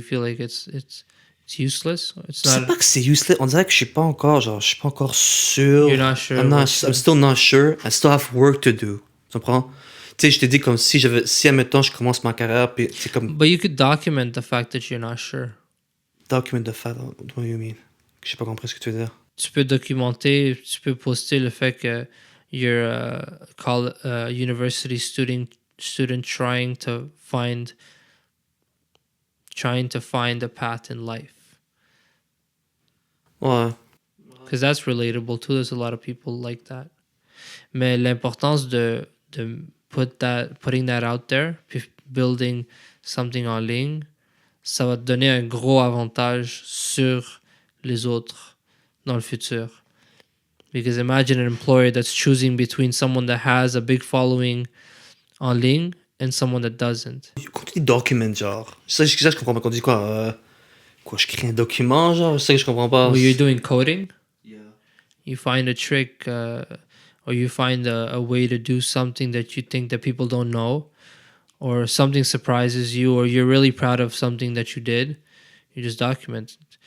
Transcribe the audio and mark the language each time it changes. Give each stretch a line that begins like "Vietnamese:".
English: You feel like it's useless?
French: C'est pas que c'est useless. On dirait que je suis pas encore sûr.
English: You're not sure. I'm still not sure. I still have work to do.
French: Tu comprends? Tu sais, je te dis comme si admettons, je commence ma carrière, puis c'est comme.
English: But you could document the fact that you're not sure. Document the fact. What do you mean?
French: J'ai pas compris ce que tu veux dire. Tu peux documenter, tu peux poster le fait que
English: you're a university student trying to find a path in life.
French: Ouais.
English: Because that's relatable too. There's a lot of people like that.
French: Mais l'importance de
English: putting that out there,
French: puis
English: building something
French: en ligne, ça va te donner un gros avantage sur les autres dans le futur.
English: Because imagine an employer that's choosing between someone that has a big following
French: en ligne
English: and someone that doesn't.
French: Quand tu dis document, genre, ça je comprends pas. Quand tu dis quoi, je crée un document, genre, c'est ça que je comprends pas.
English: Well, you're doing coding. Yeah. You find a trick or or you find a way to do something that you think that people don't know, or something surprises you, or you're really proud of something that you did, you just document it.